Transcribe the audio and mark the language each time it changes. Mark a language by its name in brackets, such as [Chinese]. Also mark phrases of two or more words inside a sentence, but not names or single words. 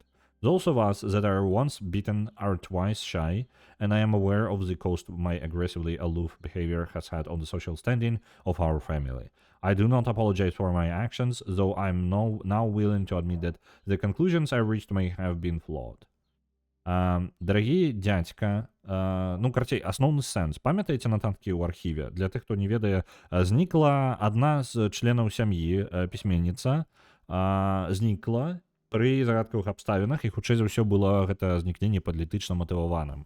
[English] Those of us that are once bitten are twice shy, and I am aware of the cost my aggressively aloof behavior has had on the social standing of our family. I do not apologize for my actions, though I am now willing to admit that the conclusions I reached may have been flawed. [Belarusian] Дарагі дядька, ну, карацей, асноўны сэнс. Памятаеце нататкі ў архіве? Для тых, хто не ведае, знікла адна з членаў сям'і, пісьменніца, знікла пры загадкавых абставінах, і хутчэй за ўсё было гэта знікненне палітычна матываваным.